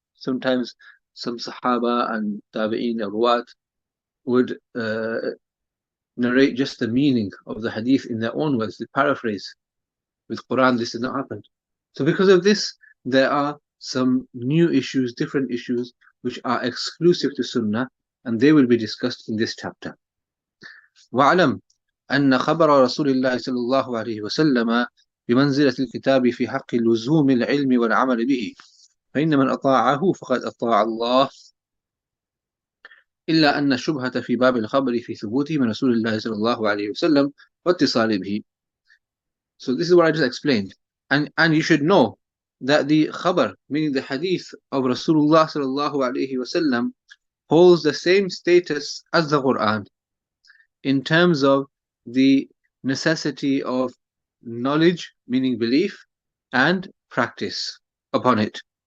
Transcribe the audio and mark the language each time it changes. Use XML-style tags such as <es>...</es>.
<en>Sometimes some Sahaba and Tabi'een or Ruwat would narrate just the meaning of the hadith in their own words, the paraphrase. With Quran, this has not happened. So because of this, there are some new issues, different issues, which are exclusive to Sunnah, and they will be discussed in this chapter.</en> <ar>وَاعْلَمْ أن خبر رسول الله صلى الله عليه وسلم بمنزلة الكتاب في حق لزوم العلم والعمل به فإن من أطاعه فقد أطاع الله إلا أن الشبهة في باب الخبر في ثبوته من رسول الله صلى الله عليه وسلم واتصال به.</ar> <en>So this is what I just explained. And you should know that the khabar, meaning the hadith of Rasulullah sallallahu alaihi wasallam, holds the same status as the Quran in terms of the necessity of knowledge, meaning belief, and practice upon it.</en>